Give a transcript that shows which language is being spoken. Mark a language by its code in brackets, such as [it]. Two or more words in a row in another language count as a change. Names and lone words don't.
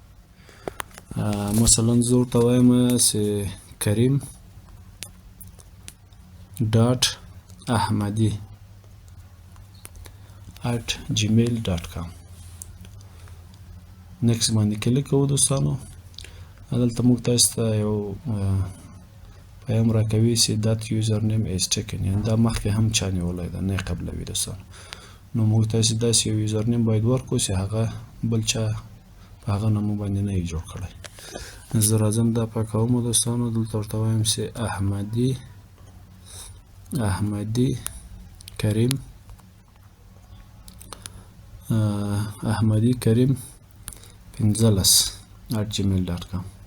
[ps] مثلا زه ورته وایم چې کریم ډاټ احمدی @gmail.com. نیکست باندې کلیک کوو. دوستانو، دلته موږ تاسو ته یو پیام راکوي چې [en] that user name is taken، [ps] یعنی دا مخکې هم چا نیولی ده، نه یې قبلوي. دوستانو، نو موږ تاسې داسې یو [en] user name [ps] باید ورکړو چې هغه بل چا په هغه نامه باندې نه وي جوړ کړی. زه راځم دا پاکوم دوستانو. دلته ورته وایم چې احمدي کریم @gmail.com.